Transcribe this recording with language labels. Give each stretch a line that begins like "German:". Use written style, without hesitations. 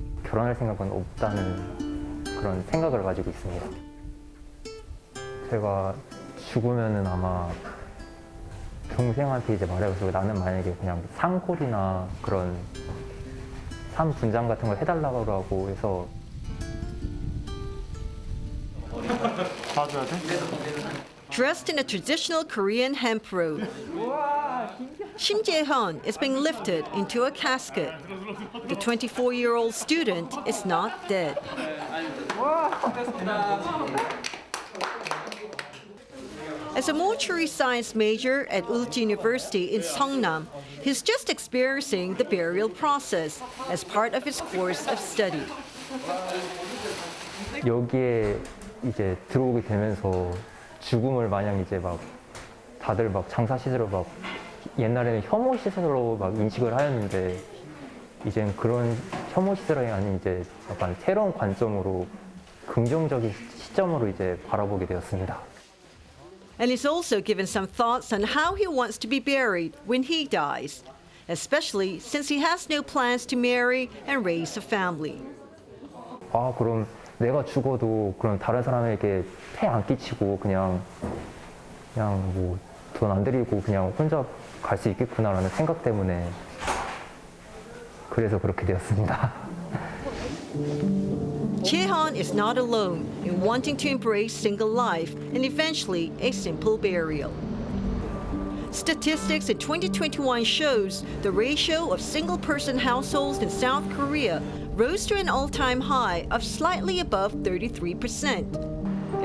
Korean: 결혼할 생각은 없다는 그런 생각을 가지고 있습니다. 제가 죽으면은 아마 동생한테 이제 말해서 나는 만약에 그냥 상골이나 그런 산 분장 같은 걸 해달라고 하고 해서 봐줘야 돼?
English: Dressed in a traditional Korean hemp robe, Shim Jae-hyun is being lifted into a casket. The 24-year-old student is not dead. As a mortuary science major at Ulchi University in Seongnam, he's just experiencing the burial process as part of his course of study.
Korean: 여기에 이제 들어오게 되면서 죽음을 마냥 이제 막 다들 막 장사 시설을 막 옛날에는 혐오 시설로 막 인식을 하였는데 이젠 그런 혐오 시설이 아닌 이제 약간 새로운 관점으로 긍정적인 시점으로 이제 바라보게 되었습니다.
English: And he's also given some thoughts on how he wants to be buried when he dies, especially since he has no plans to marry and raise a family.
Korean: 아, 그럼 내가 죽어도 그럼 다른 사람에게 폐 안 끼치고 그냥 뭐 돈 안 들이고 그냥 혼자 갈 수 있겠구나라는 생각 때문에 그래서 그렇게 되었습니다.
English: Jae-hyun is not alone in wanting to embrace single life and eventually a simple burial. Statistics in 2021 shows the ratio of single-person households in South Korea rose to an all-time high of slightly above 33%.